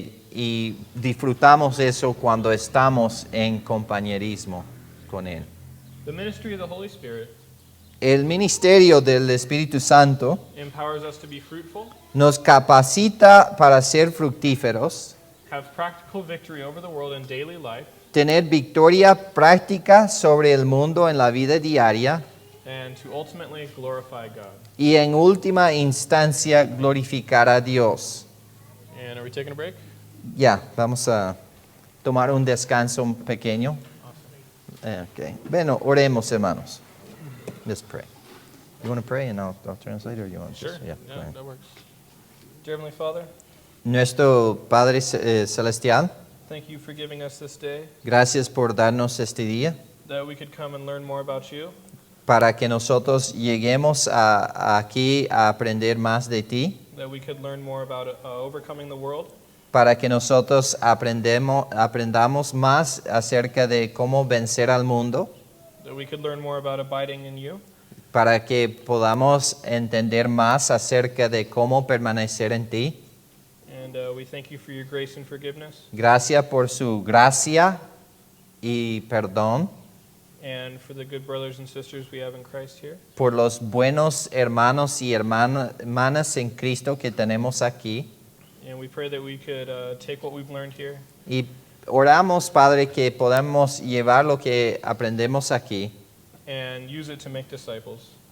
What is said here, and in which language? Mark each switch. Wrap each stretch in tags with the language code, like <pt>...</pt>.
<es>Y disfrutamos eso cuando estamos en compañerismo con Él.</es> <en>The ministry of the Holy Spirit</en> <es>El ministerio del Espíritu Santo</es> <en>empowers us to be fruitful,</en> <es>nos capacita para ser fructíferos,</es> <en>have practical victory over the world in daily life,</en> <es>tener victoria práctica sobre el mundo en la vida diaria</es> <en>and to ultimately glorify God.</en> <es>y en última instancia glorificar a Dios.</es> <en>And are we taking a break?</en> <es>Ya, vamos a tomar un descanso pequeño. Okay. Bueno, oremos, hermanos.</es> <en>Let's pray. You want to pray and I'll translate, or you want to Sure. just, Yeah, go ahead. that works. Dear Heavenly Father,</en> <es>Nuestro Padre Celestial,</es> <en>thank you for giving us this day,</en> <es>gracias por darnos este día</es> <en>that we could come and learn more about you,</en> <es>para que nosotros lleguemos aquí a aprender más de ti,</es> <en>that we could learn more about overcoming the world,</en> <es>para que nosotros aprendamos más acerca de cómo vencer al mundo,</es> <en>that we could learn more about abiding in you,</en> <es>para que podamos entender más acerca de cómo permanecer en ti.</es> <en>and we thank you for your grace and forgiveness,</en> <es>Gracias por su gracia y perdón,</es> <en>and for the good brothers and sisters we have in Christ here.</en> <es>por los buenos hermanos y hermanas en Cristo que tenemos aquí.</es> <en>And we pray that we could take what we've learned here</en> <es>Y oramos, Padre, que podamos llevar lo que aprendemos aquí</es> <en>and use it to make disciples.</en>